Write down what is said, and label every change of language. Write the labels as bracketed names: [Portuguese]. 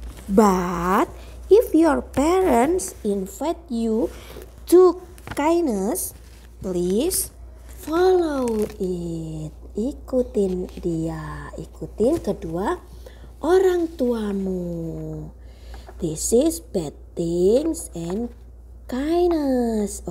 [English] But if your parents invite you to kindness, please follow it. [Indonesian] Ikutin dia, ikutin kedua orang tuamu. [English] This is bad things and kindness.